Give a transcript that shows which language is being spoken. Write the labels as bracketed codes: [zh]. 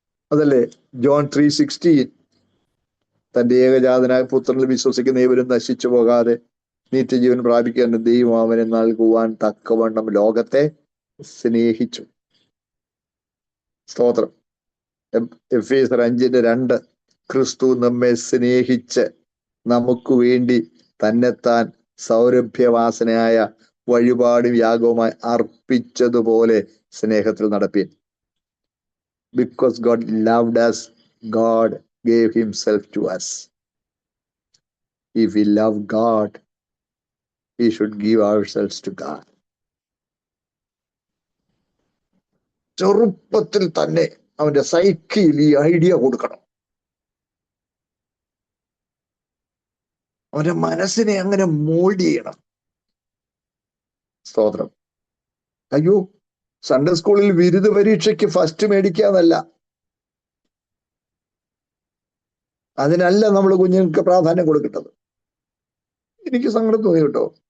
[ml] അതല്ലേ John 3:16, തന്റെ ഏകജാതനായ പുത്രനിൽ വിശ്വസിക്കുന്ന ഏവരും നശിച്ചു പോകാതെ നിത്യജീവൻ പ്രാപിക്കാൻ ദൈവം അവനെ നൽകുവാൻ തക്കവണ്ണം ലോകത്തെ സ്നേഹിച്ചു. സ്തോത്രം. എഫേസ്യർ 5:2, ക്രിസ്തു നമ്മെ സ്നേഹിച്ച് നമുക്ക് വേണ്ടി തന്നെത്താൻ സൗരഭ്യവാസനയായ വഴിപാടും യാഗവുമായി അർപ്പിച്ചതുപോലെ സ്നേഹത്തിൽ നടപ്പീൻ. [en] Because God loved us, God gave himself to us. If we love God, we should give ourselves to God. [ml] ചെറുപ്പത്തിൽ തന്നെ അവന്റെ സൈക്കിൾ ഈ ഐഡിയ കൊടുക്കണം. അവന്റെ മനസ്സിനെ അങ്ങനെ മോൾഡ് ചെയ്യണം. സ്തോത്രം. അയ്യോ, സൺഡേ സ്കൂളിൽ ബിരുദ പരീക്ഷയ്ക്ക് ഫസ്റ്റ് മേടിക്കാന്നല്ല, അതിനല്ല നമ്മൾ കുഞ്ഞുങ്ങൾക്ക് പ്രാധാന്യം കൊടുക്കേണ്ടത്. എനിക്ക് സങ്കടം തോന്നി കേട്ടോ.